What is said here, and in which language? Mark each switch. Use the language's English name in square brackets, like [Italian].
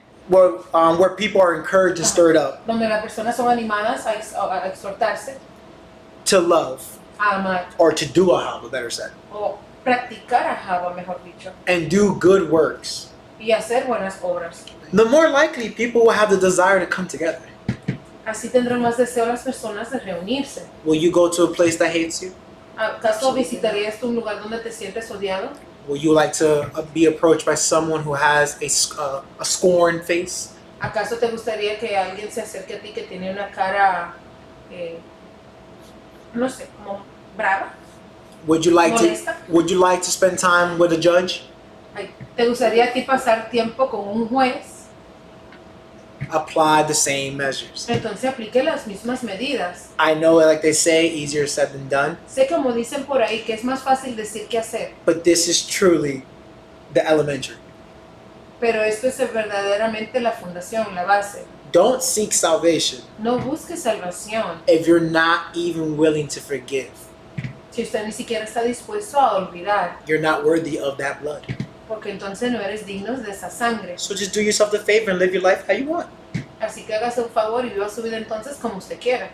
[English] where people are encouraged and stirred up [Spanish] Donde las personas son animadas a exhortarse, [English] to love [Spanish] a amar [English] or to do ahava, better said, [Spanish] o practicar a Java, mejor dicho, [English] and do good works, [Spanish] y hacer buenas obras. [English] the more likely people will have the desire to come together. [Spanish] Así tendrán más deseo las personas de reunirse. [English] Will you go to a place that hates you? [Spanish] ¿Acaso visitarías tú un lugar donde te sientes odiado? [English] Will you like to be approached by someone who has a scorned face? [Spanish] ¿Acaso te gustaría que alguien se acerque a ti que tiene una cara, no sé, como brava, [English] Would you like [Spanish] molesta? [English] to spend time with a judge? [Spanish] ¿Te gustaría a ti pasar tiempo con un juez? [English] Apply the same measures. [Spanish] Entonces aplique las mismas medidas. [English] I know, like they say, easier said than done, [Spanish] Sé como dicen por ahí que es más fácil decir que hacer, [English] but this is truly the elementary. [Spanish] pero esto es verdaderamente la fundación, la base. [English] Don't seek salvation [Spanish] No busque salvación [English] if you're not even willing to forgive. [Spanish] si usted ni siquiera está dispuesto a olvidar, [English] You're not worthy of that blood. [Spanish] porque entonces no eres digno de esa sangre. [English] So just do yourself the favor and live your life how you want. [Spanish] Así que hágase un favor y viva su vida entonces como usted quiera.